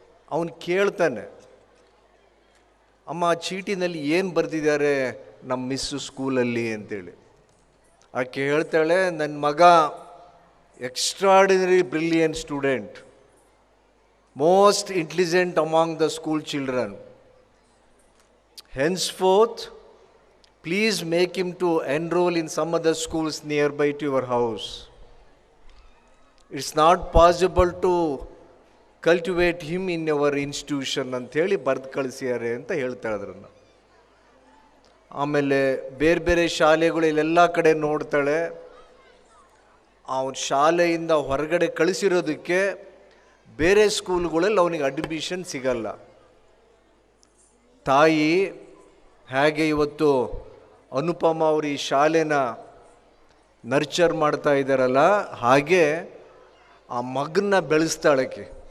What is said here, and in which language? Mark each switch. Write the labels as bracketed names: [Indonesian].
[Kannada] ಅವನು ಕೇಳ್ತಾನೆ, ಅಮ್ಮ ಆ ಚೀಟಿನಲ್ಲಿ ಏನು ಬರೆದಿದ್ದಾರೆ ನಮ್ಮ ಮಿಸ್ಸು ಸ್ಕೂಲಲ್ಲಿ ಅಂತೇಳಿ. ಆಕೆ ಹೇಳ್ತಾಳೆ, ನನ್ನ ಮಗ [English] Extraordinary brilliant student, most intelligent among the school children. Henceforth, please make him to enroll in some other schools nearby to your house. It's not possible to cultivate him in your institution [Kannada] ಅಂಥೇಳಿ ಬರೆದು ಕಳಿಸ್ಯಾರೆ ಅಂತ ಹೇಳ್ತಾಳೆ ಅದನ್ನು. ಆಮೇಲೆ ಬೇರೆ ಬೇರೆ ಶಾಲೆಗಳು ಇಲ್ಲೆಲ್ಲ ಕಡೆ ನೋಡ್ತಾಳೆ. ಅವನ ಶಾಲೆಯಿಂದ ಹೊರಗಡೆ ಕಳಿಸಿರೋದಕ್ಕೆ ಬೇರೆ ಸ್ಕೂಲ್ಗಳಲ್ಲಿ ಅವನಿಗೆ ಅಡ್ಮಿಷನ್ ಸಿಗಲ್ಲ. ತಾಯಿ ಹೇಗೆ ಇವತ್ತು ಅನುಪಮ ಅವರು ಈ ಶಾಲೆನ ನರ್ಚರ್ ಮಾಡ್ತಾ ಇದ್ದಾರಲ್ಲ, ಹಾಗೆ ಆ ಮಗನ್ನ ಬೆಳೆಸ್ತಾಳಕ್ಕೆ.